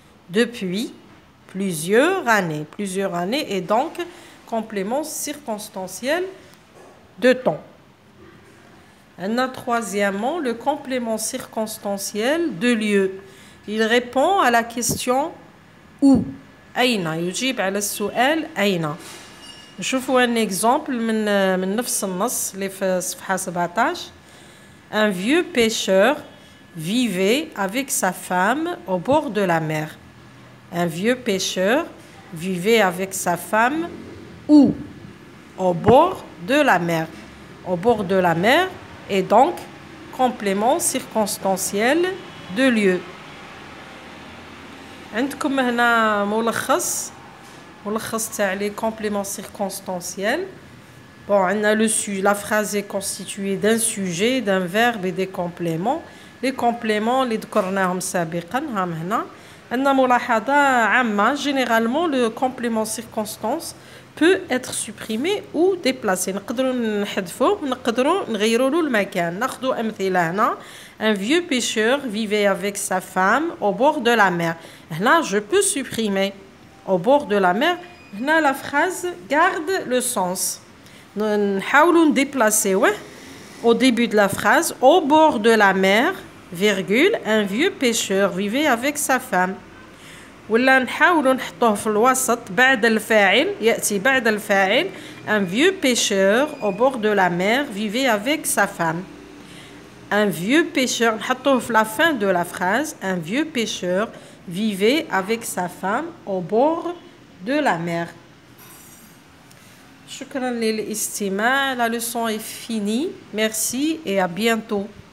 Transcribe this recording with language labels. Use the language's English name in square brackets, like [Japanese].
[French] Depuis plusieurs années. Plusieurs années est donc complément circonstanciel de temps. On a troisièmement le complément circonstanciel de lieu. Il répond à la question où. [Arabic] أين يجيب على السؤال أين. نشوفوا [French] un exemple [Arabic] من نفس النص اللي في صفحة 17. [French] Un vieux pêcheur vivait avec sa femme au bord de la mer. Un vieux pêcheur vivait avec sa femme où? Au bord de la mer. Au bord de la mer est donc complément circonstanciel de lieu. [Arabic] عندكم هنا ملخص تاع لي compléments circonstanciels. [French] Bon, la phrase est constituée d'un sujet, d'un verbe et des compléments. [Arabic] Les compléments اللي ذكرناهم سابقا هم هنا. عندنا ملاحظة عامة. [French] Généralement, le complément circonstance peut être supprimé ou déplacé. [Arabic] نقدروا نحذفوه، نقدروا نغيروا له المكان. ناخذوا أمثلة هنا. [French] Un vieux pêcheur vivait avec sa femme au bord de la mer. Là, je peux supprimer au bord de la mer. Là, la phrase garde le sens. [Arabic] نحاولوا نديبلاسيوه [French] au début de la phrase. Au bord de la mer, virgule, un vieux pêcheur vivait avec sa femme. [Arabic] ولا نحاولوا نحطوه في الوسط بعد الفاعل، يأتي بعد الفاعل. [French] Un vieux pêcheur au bord de la mer vivait avec sa femme. Un vieux pêcheur, [Arabic] نحطوه في [French] la fin de la phrase. Un vieux pêcheur vivait avec sa femme au bord de la mer. [Arabic] شكرا للاستماع. [French] La leçon est finie. Merci et à bientôt.